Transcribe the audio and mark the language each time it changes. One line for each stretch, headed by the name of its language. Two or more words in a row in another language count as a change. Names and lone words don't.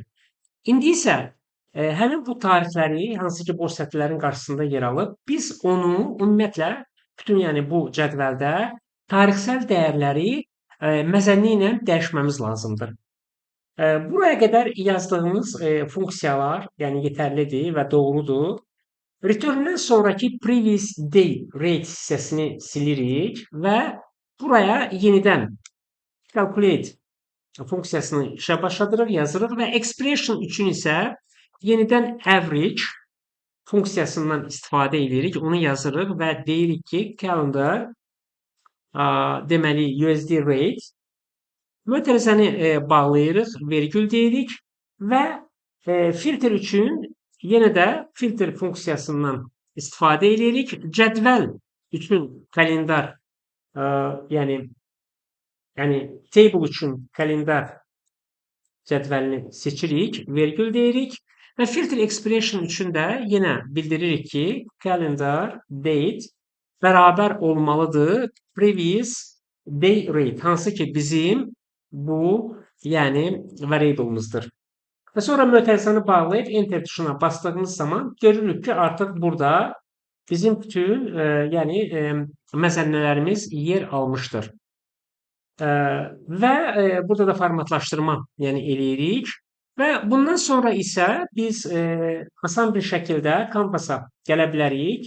Azerbaijani: İndi isə həmin bu tarixləri hansı ki boş sətirlərin qarşısında yer alıb, biz onu ümumiyyətlə bütün yəni bu cədvəldə tarixsel dəyərləri məzənni ilə dəyişməmiz lazımdır. Buraya qədər yazdığımız funksiyalar yəni yetərlidir və doğrudur. Return-dən sonraki
English: previous day rate
Azerbaijani: hissəsini silirik və buraya yenidən calculate funksiyasını işə başladırıq, yazırıq və expression üçün isə yenidən average funksiyasından istifadə edirik, onu yazırıq və deyirik ki, calendar deməli
English: USD rate
Azerbaijani: mötərizəni bağlayırıq, vergül deyirik və filter üçün yenə də filter funksiyasından istifadə edirik. Cədvəl üçün kalendar, yəni table üçün kalendar cədvəlini seçirik, vergül deyirik və
English: filter expression
Azerbaijani: üçün də yenə bildiririk ki,
English: calendar date
Azerbaijani: bərabər olmalıdır
English: previous day rate,
Azerbaijani: hansı ki bizim bu yəni variable'ımızdır. Və sonra mötərizəni bağlayıb enter tuşuna bastığımız zaman görürük ki, artıq burada bizim bütün yəni məzənnələrimiz yer almışdır. Və burada da formatlaşdırma yəni eləyirik və bundan sonra isə biz asan bir şəkildə Canvas-a gələ bilərik.